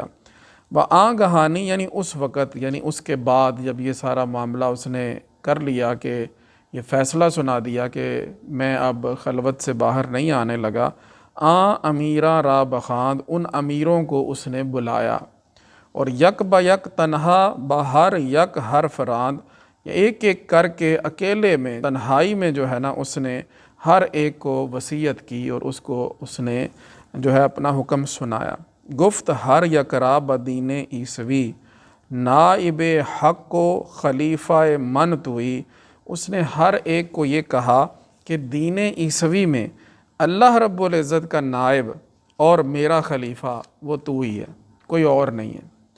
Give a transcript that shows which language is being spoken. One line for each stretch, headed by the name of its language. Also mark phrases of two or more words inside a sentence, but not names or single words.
Persian: وآں گہانی
Urdu: یعنی اس وقت، یعنی اس کے بعد جب یہ سارا معاملہ اس نے کر لیا کہ یہ فیصلہ سنا دیا کہ میں اب خلوت سے باہر نہیں آنے لگا،
Persian: آں امیراں را بخاند،
Urdu: ان امیروں کو اس نے بلایا، اور
Persian: یک بیک تنہا بہر یک حرف راند،
Urdu: ایک ایک کر کے اکیلے میں تنہائی میں جو ہے نا اس نے ہر ایک کو وصیت کی اور اس کو اس نے جو ہے اپنا حکم سنایا۔
Persian: گفت ہر یک را بدین عیسوی، نائب حق کو خلیفہ من توئی،
Urdu: اس نے ہر ایک کو یہ کہا کہ دین عیسوی میں اللہ رب العزت کا نائب اور میرا خلیفہ وہ تو ہی ہے، کوئی اور نہیں ہے۔